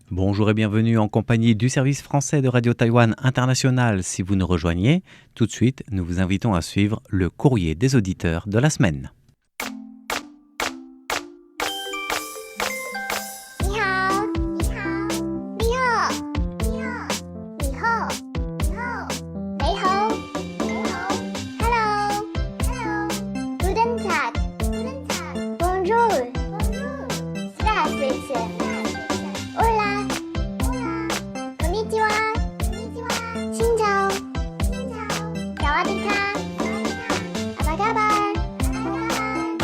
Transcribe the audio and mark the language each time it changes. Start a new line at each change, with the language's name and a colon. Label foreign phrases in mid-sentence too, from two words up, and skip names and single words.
French: Bonjour et bienvenue en compagnie du service français de Radio Taïwan International. Si vous nous rejoignez, tout de suite, nous vous invitons à suivre le courrier des auditeurs de la semaine.
Chinese: 你好，你好，你好，你好，你好，你好，你好，你好，
English: Hello，Hello，
German: Guten Tag， Guten Tag，
French: Bonjour， Bonjour， Здравствуйте，
Spanish: Hola， Hola，
Japanese: こんにちは、こんにちは，
Vietnamese: Xin chào， Xin chào，
Thai: สวัสดีค่ะ,
Indonesian: Apa kabar， Apa kabar。